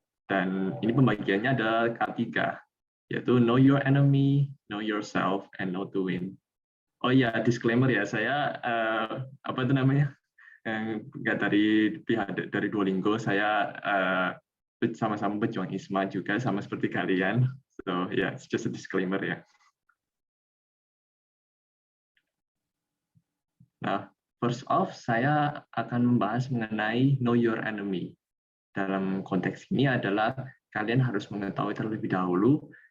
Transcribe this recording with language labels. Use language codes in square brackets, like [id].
[id] Dan ini pembagiannya ada K3, yaitu [en] know your enemy, know yourself, and know to win. [id] Oh ya, disclaimer ya, saya apa itu namanya? Nggak dari pihak dari Duolingo, saya sama-sama pejuang ISMA juga, sama seperti kalian. [en] So yeah, it's just a disclaimer ya. [id] Nah, [en] first off, [id] saya akan membahas mengenai [en] know your enemy. [id] Dalam konteks ini adalah kalian harus mengetahui terlebih dahulu